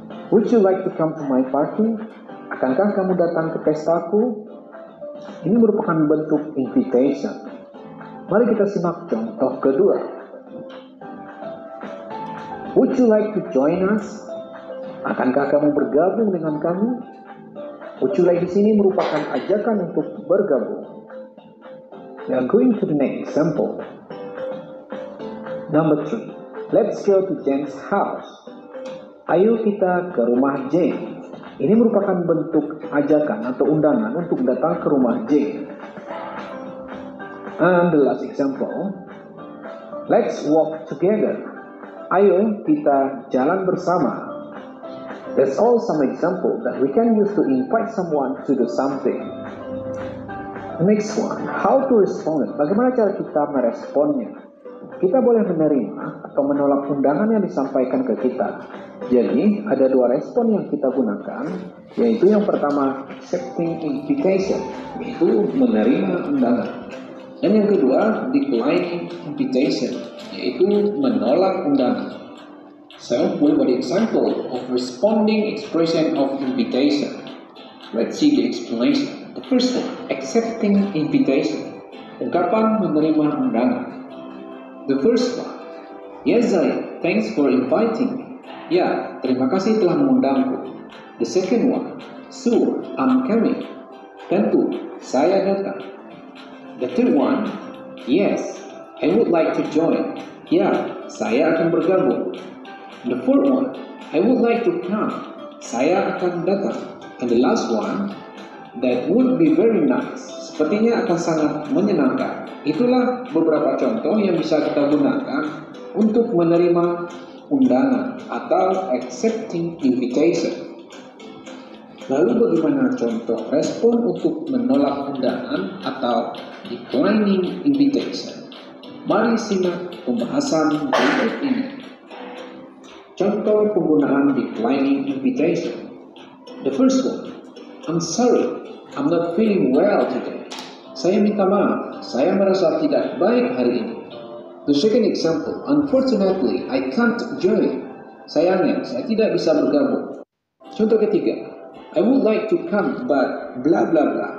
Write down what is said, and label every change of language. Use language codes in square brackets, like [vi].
[en] Would you like to come to my party? [id] Akankah kamu datang ke pestaku? Ini merupakan bentuk invitation. Mari kita simak contoh kedua. [en] Would you like to join us? [id] Akankah kamu bergabung dengan kami? [en] Would you like [id] di sini merupakan ajakan untuk bergabung. [en] We are going to the next example. Number 3. Let's go to Jane's house. [id] Ayo kita ke rumah Jane. Ini merupakan bentuk ajakan atau undangan untuk datang ke rumah Jane. [en] And the last example. Let's walk together. [id] Ayo kita jalan bersama. [en] That's all some example that we can use to invite someone to do something. Next one, how to respond. [id] Bagaimana cara kita meresponnya? Kita boleh menerima atau menolak undangan yang disampaikan ke kita. Jadi, ada dua respon yang kita gunakan, yaitu yang pertama, accepting invitation, yaitu menerima undangan. Dan yang kedua, declining invitation, yaitu menolak undangan. So, we have an example of responding expression of invitation. Let's see the explanation. The first one, accepting invitation. Ungkapan menerima undangan. [en] The first one, yes Zaya, thanks for inviting me. [id] Ya, terima kasih telah mengundangku. [en] The second one, sure, I'm coming. [id] Tentu, saya datang. [en] The third one, yes, I would like to join. [id] Ya, saya akan bergabung. [en] The fourth one, I would like to come. [id] Saya akan datang. [en] And the last one, that would be very nice. [id] Sepertinya akan sangat menyenangkan. Itulah beberapa contoh yang bisa kita gunakan untuk menerima undangan atau accepting invitation. Lalu bagaimana contoh respon untuk menolak undangan atau declining invitation? Mari simak pembahasan berikut ini. Contoh penggunaan declining invitation. [en] The first one, I'm sorry, I'm not feeling well today. [id] Saya minta maaf, saya merasa tidak baik hari ini. [en] The second example, unfortunately, I can't join. [id] Sayangnya, saya tidak bisa bergabung. Contoh ketiga, [en] I would like to come, but bla bla bla.